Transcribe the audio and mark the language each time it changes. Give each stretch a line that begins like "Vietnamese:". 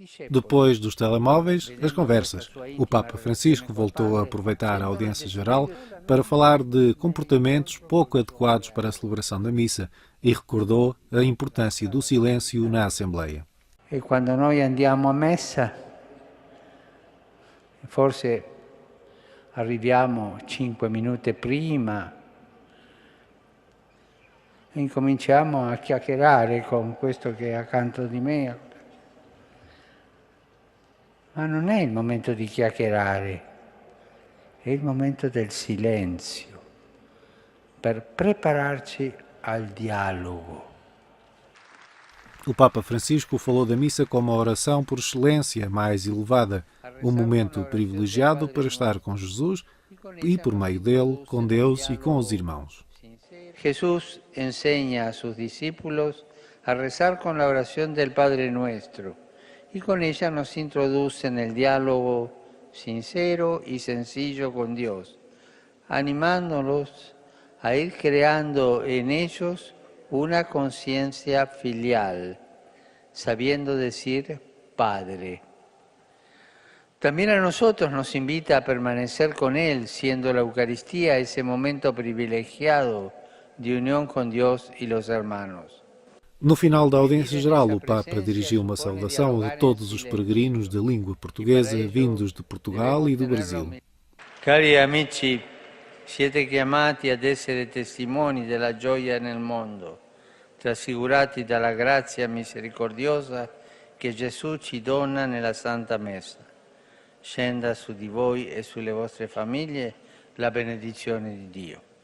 Portuguese: Depois dos telemóveis, as conversas. O Papa Francisco voltou a aproveitar a audiência geral para falar de comportamentos pouco adequados para a celebração da missa e recordou a importância do silêncio na Assembleia.
Italian: E quando nós andiamo a messa, forse arriviamo 5 minuti prima e incominciamo a chiacchierare con questo che è accanto di me. Ma non è il momento di chiacchierare, è il momento del silenzio, per prepararci al dialogo.
Portuguese: O Papa Francisco falou da missa como a oração por excelência mais elevada, um momento privilegiado para estar com Jesus e, por meio dele, com Deus e com os irmãos.
Spanish: Jesús enseña a sus discípulos a rezar con la oración del Padre Nuestro y con ella nos introduce en el diálogo sincero y sencillo con Dios, animándolos a ir creando en ellos una conciencia filial, sabiendo decir Padre. También a nosotros nos invita a permanecer con Él, siendo la Eucaristía ese momento privilegiado de unión con Dios y los hermanos.
Portuguese: No final da audiência geral, o Papa dirigiu uma saudação a todos os peregrinos de língua portuguesa vindos de Portugal e do Brasil.
Italian: Cari amici, siete chiamati ad essere testimoni della gioia nel mondo, trasfigurati dalla grazia misericordiosa che Gesù ci dona nella Santa Messa. Scenda su di voi e sulle vostre famiglie la benedizione di Dio.